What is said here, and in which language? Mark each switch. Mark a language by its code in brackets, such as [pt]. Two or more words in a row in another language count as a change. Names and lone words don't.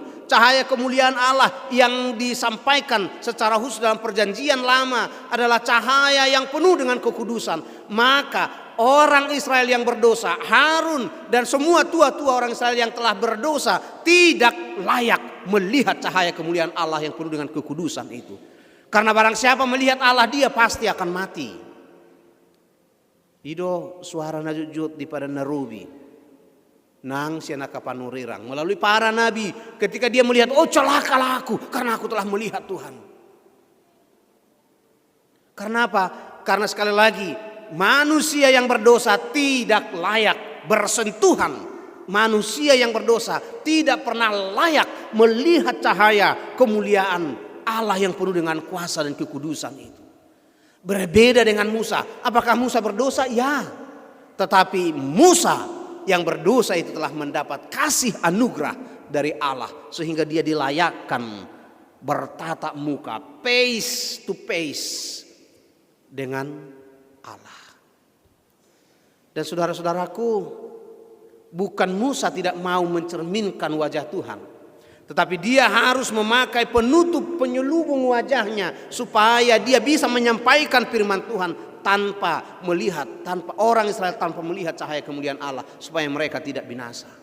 [id] Cahaya kemuliaan Allah yang disampaikan secara khusus dalam perjanjian lama adalah cahaya yang penuh dengan kekudusan. Maka orang Israel yang berdosa, Harun dan semua tua-tua orang Israel yang telah berdosa tidak layak melihat cahaya kemuliaan Allah yang penuh dengan kekudusan itu. Karena barang siapa melihat Allah, dia pasti akan mati. [bbc] Ido suara najujut di pada narubi. Nang siana kapanurirang [id] melalui para nabi ketika dia melihat, oh celakalah aku karena aku telah melihat Tuhan. Karena apa? Karena sekali lagi manusia yang berdosa tidak layak bersentuhan manusia yang berdosa tidak pernah layak melihat cahaya kemuliaan Allah yang penuh dengan kuasa dan kekudusan itu. Berbeda dengan Musa. Apakah Musa berdosa? Ya. Tetapi Musa yang berdosa itu telah mendapat kasih anugerah dari Allah, sehingga dia dilayakkan bertatap muka, [en] face to face [id] dengan Allah. Dan saudara-saudaraku, bukan Musa tidak mau mencerminkan wajah Tuhan, tetapi dia harus memakai penutup penyelubung wajahnya supaya dia bisa menyampaikan firman Tuhan tanpa melihat, tanpa orang Israel tanpa melihat cahaya kemuliaan Allah, supaya mereka tidak binasa.